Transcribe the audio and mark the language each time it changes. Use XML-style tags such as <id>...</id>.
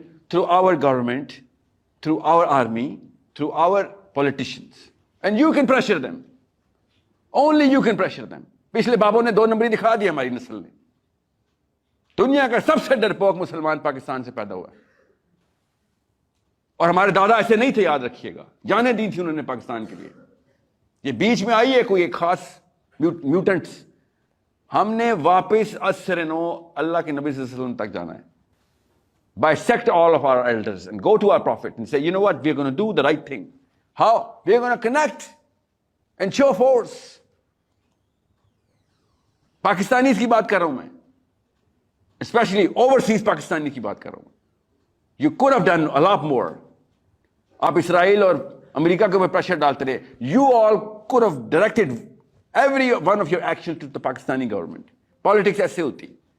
<en>through our government, through our army, through our politicians. And you can pressure them. Only you can pressure them.</en> <ur>پچھلے بابوں نے 2 نمبری دکھا دیا ہماری نسل نے. دنیا کا سب سے ڈرپوک مسلمان پاکستان سے پیدا ہوا ہے. اور ہمارے دادا ایسے نہیں تھے, یاد رکھیے گا. جانیں دی تھی انہوں نے پاکستان کے لیے. یہ بیچ میں آئی ہے کوئی ایک خاص میوٹنٹس. ہم نے واپس اثر نو اللہ کے نبی صلی اللہ علیہ وسلم تک جانا ہے.</ur> <en>Bisect all of our elders and go to our prophet and say, you know what, we're going to do the right thing. How? We're going to connect and show force.</en> <ur>Pakistanis کی بات کر رہا ہوں میں, especially overseas Pakistani کی بات کر رہا ہوں.</ur> <en>You could have done a lot more.</en> <ur>آپ اسرائیل اور امریکہ کے اوپر پریشر ڈالتے رہے.</ur> <en>You all could have directed every one of your actions to the Pakistani government. Politics</en> <ur>ایسے ہوتی.</ur>